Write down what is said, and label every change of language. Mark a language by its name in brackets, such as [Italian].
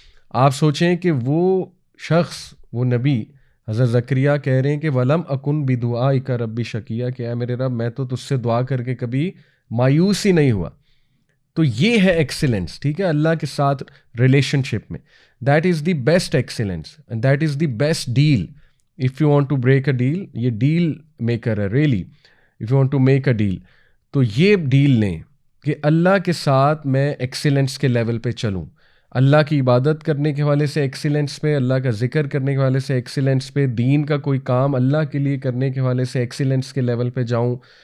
[Urdu] آپ سوچیں کہ وہ شخص، وہ نبی حضرت زکریا کہہ رہے ہیں کہ [Arabic] وَلَمْ أَكُنْ بِدُعَائِكَ رَبِّ شَقِيًّا، [Urdu] کہ اے میرے رب میں تو تجھ سے دعا کر کے کبھی مایوس ہی نہیں ہوا. تو یہ ہے ایکسیلنس، ٹھیک ہے، اللہ کے ساتھ ریلیشن شپ میں. [English] That is the best excellence and that is the best deal. If you want to break a deal, [Urdu] یہ ڈیل میکر ہے [English] Really. If you want to make a deal, [Urdu] تو یہ ڈیل لیں کہ اللہ کے ساتھ میں ایکسیلنس کے لیول پہ چلوں، اللہ کی عبادت کرنے کے حوالے سے ایکسیلنس پہ، اللہ کا ذکر کرنے کے حوالے سے ایکسیلنس پہ، دین کا کوئی کام اللہ کے لیے کرنے کے حوالے سے ایکسیلنس کے لیول پہ جاؤں.